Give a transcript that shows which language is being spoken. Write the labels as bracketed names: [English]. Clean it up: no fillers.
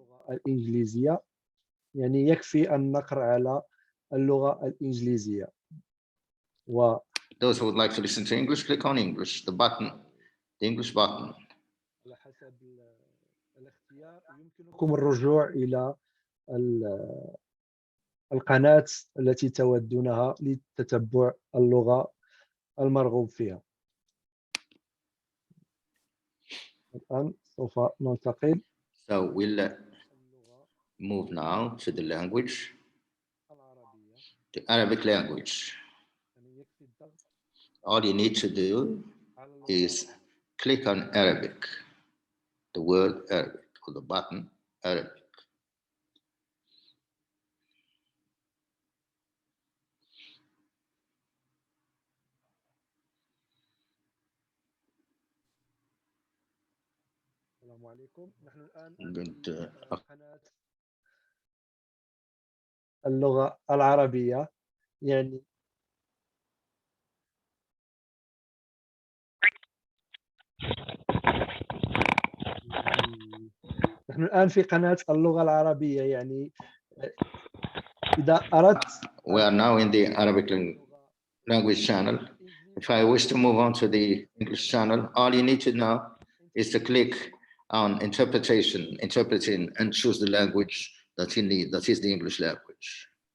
[Arabic] الإنجليزية يعني يكفي أن نقرأ على اللغة الإنجليزية و [English] Those who would like to listen to English, click on English, the button, the English button. [Arabic] على حسب الاختيار يمكنكم الرجوع إلى القناة التي تودونها لتتبع اللغة المرغوب فيها. الآن سوف ننتقل. [English] So we'll move now to the language, the Arabic language. All you need to do is click on Arabic, the word Arabic, or the button Arabic. [Arabic] السلام عليكم. نحن الآن في قناة اللغة العربية يعني نحن الآن في قناة اللغة العربية يعني إذا أردت. [English] We are now in the Arabic language channel. If I wish to move on to the English channel, all you need to know is to click on interpreting, and choose the language that you need, that is the English language.